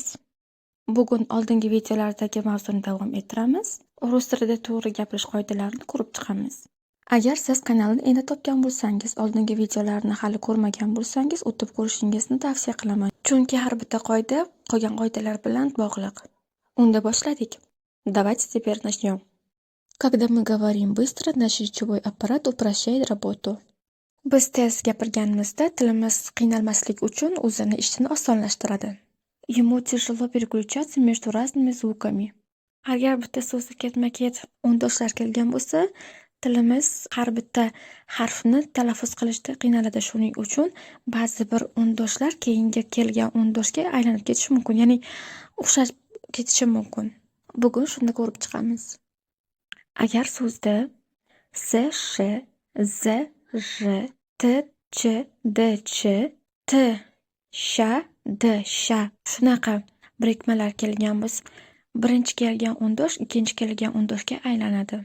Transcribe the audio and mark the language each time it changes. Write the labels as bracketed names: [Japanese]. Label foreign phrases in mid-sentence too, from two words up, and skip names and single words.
[Uzbek] Bugun oldingi videolardagi mavzuni davom ettiramiz. Rus tilida to'g'ri gapirish qoidalarini ko'rib chiqamiz. Agar siz kanalni endi topgan bo'lsangiz, oldingi videolarni hali ko'rmagan bo'lsangiz, o'tib ko'rishingizni tavsiya qilaman. Chunki har bitta qoida qolgan qoidalar bilan bog'liq. Unda boshladik. [Russian] Давайте теперь начнем. Когда мы говорим быстро, наш речевой аппарат упрощает работу. [Uzbek] Biz tez gapirganimizda tilimiz qiynalmaslik uchun o'zini ishini osonlashtiradi. [Russian] Ему тяжело переключаться между разными звуками. [Uzbek] Agar bitta so'zda ketma-ket o'ndoshlar kelgan bo'lsa, tilimiz har bitta harfni talaffuz qilishda qiynaladi. Shuning uchun ba'zi bir o'ndoshlar keyingi kelgan o'ndoshga aylanib ketishi mumkin, ya'ni o'xshab ketishi mumkin. Bugun shuni ko'rib chiqamiz. Agar so'zda s, sh, z, j, t, ch, d, ch, t, sha, d, sha shunaqa birikmalar kelgan bo'lsa, birinchi kelgan o'ndosh ikkinchi kelgan o'ndoshga aylanadi.